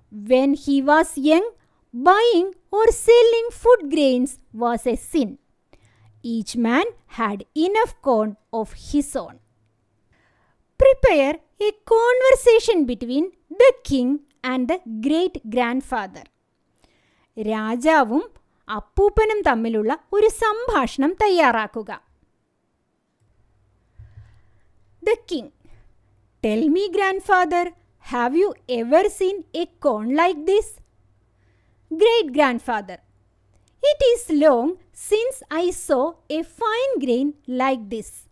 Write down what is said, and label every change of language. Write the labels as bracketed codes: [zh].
[en] When he was young, buying or selling food grains was a sin. Each man had enough corn of his own. Prepare a conversation between the king and the great-grandfather. [ml] രാജാവും അപ്പൂപ്പനും തമ്മിലുള്ള ഒരു സംഭാഷണം തയ്യാറാക്കുക. [en] The king: Tell me, grandfather, have you ever seen a corn like this? Great-grandfather: It is long since I saw a fine grain like this.